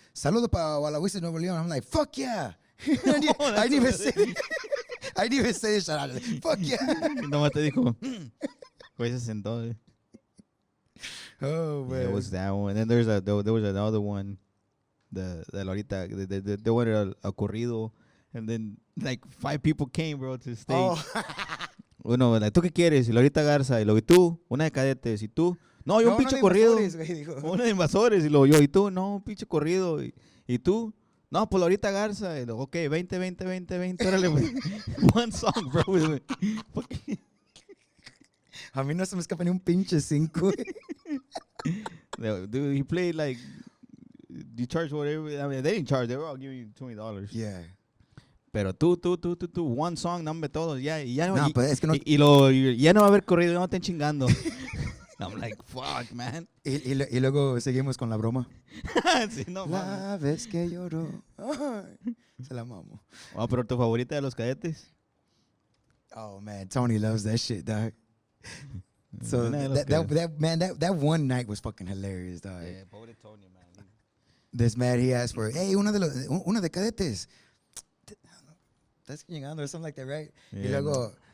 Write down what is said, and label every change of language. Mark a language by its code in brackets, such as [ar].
[es] Saludo para Gualahuises, Nuevo León. [en] I'm like, fuck yeah. I didn't even say it. I didn't even say this. Fuck yeah. [es] Nomás te dijo, pues se sentó. [en] Oh, man. Yeah, it was that one. And then there was another one. The [es] ahorita, [en] they wanted a corrido. And then, like, 5 people came, bro, to stay. Oh. [es] Uno, like, ¿tú qué quieres? Y Lorita Garza. Y luego, ¿y tú? Una de cadetes. ¿Y tú? No, yo un pinche corrido. Una de invasores. Y luego yo, ¿y tú? No, un pinche corrido. ¿Y tú? No, pues Lorita Garza. Y luego, ok, 20. Órale, güey. [en] One song, bro. [es] A mí no se me escapa ni un pinche 5. [en] Dude, he played like, you charge whatever. I mean, they didn't charge. They were all giving you $20. Yeah. [es] Pero tú, [en] one song, [es] dame todos. Ya no. No, pues es que no. Ya no va a haber corrido, no estén chingando. [en] I'm like, fuck, man. [es] Y luego seguimos con la broma. Sí, no, la vez que lloró. Se la mamo. Oh, pero tu favorita de los cadetes. [en] Oh, man. Tony loves that shit, dog. So that one night was fucking hilarious, dog. Yeah, [es] pobre Tony, [en] man. This man, he asked for, hey, [es] una de cadetes. Estás chingando [en] or something like that, right? Yeah, [es] y luego...